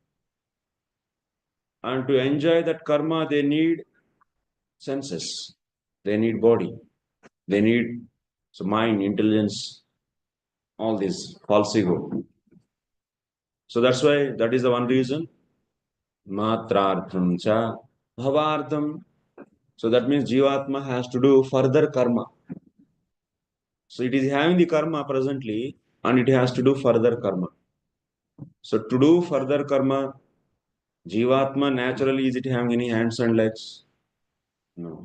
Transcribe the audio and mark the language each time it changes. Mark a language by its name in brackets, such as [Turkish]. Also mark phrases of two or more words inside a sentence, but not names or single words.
[English] And to enjoy that karma, they need senses, they need body, they need mind, intelligence, all this false ego. So that's why that is the one reason. [Sanskrit] Matrartham cha. bhavartham. [English] So that means jivatma has to do further karma. So it is having the karma presently and it has to do further karma. So to do further karma, jivatma naturally is it having any hands and legs? No.